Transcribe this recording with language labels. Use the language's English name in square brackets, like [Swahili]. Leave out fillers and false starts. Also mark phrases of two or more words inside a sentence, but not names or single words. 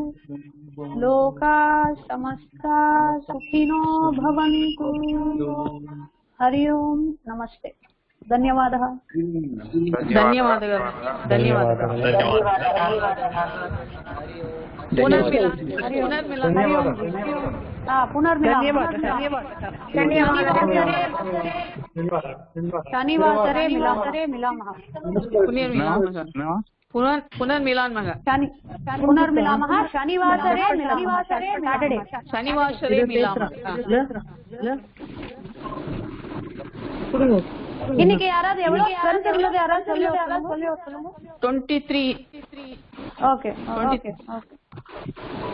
[Sanskrit] हरि ओम नमस्ते धन्यवादः शनिवासरे मिलामः पुनर्मिलामः शनिवासरे [Tamil] இன்னைக்கு யாராவது எவ்வளவு ஸ்ட்ரென்த் இருந்தது யாராவது சொல்லி 23. ஓகே